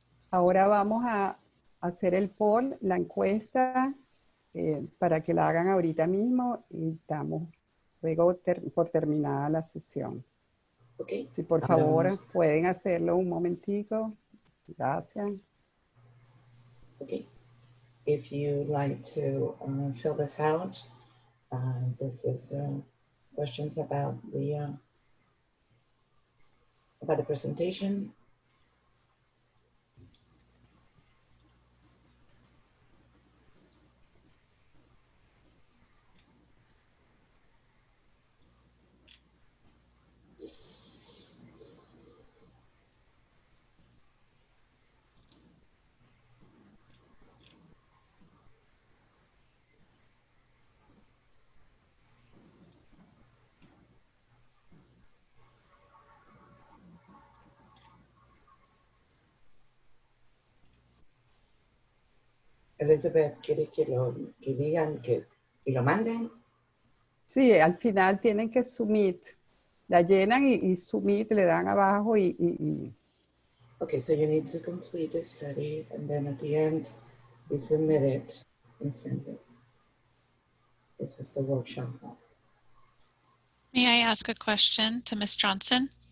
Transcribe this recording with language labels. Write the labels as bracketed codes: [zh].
[es] Ahora vamos a hacer el poll, la encuesta, para que la hagan ahorita mismo y damos luego por terminada la sesión. [en] Okay. [es] Si por favor pueden hacerlo un momentico. Gracias. [en] Okay. If you'd like to fill this out, this is questions about the presentation. [es] Elizabeth, ¿quiere que digan y lo manden? Sí, al final tienen que submit. La llenan y submit, le dan abajo y... [en] Okay, so you need to complete the study and then at the end you submit it and send it. This is the workshop. May I ask a question to Ms. Johnson?